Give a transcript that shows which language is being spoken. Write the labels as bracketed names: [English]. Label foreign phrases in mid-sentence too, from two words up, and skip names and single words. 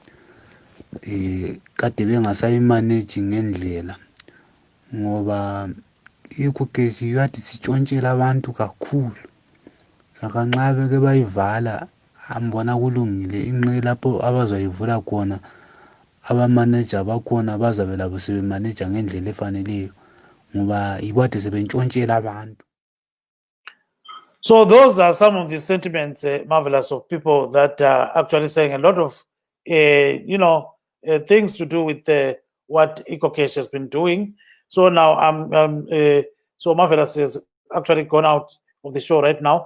[North Ndebele] kade bengasayimanage ngendlela ngoba i-ecocash yathi sitshontshela abantu kakhulu saka nxa beke bayivala ambona kulungile inqe lapho abazoyivula khona abamanager bakhona bazabe labo sebemanager ngendlela efaneleyo ngoba ibade sebentshontshela abantu. [English] So those are some of the sentiments, Marvelous, of people that are actually saying a lot of, things to do with what EcoCash has been doing. So now so Marvelous has actually gone out of the show right now.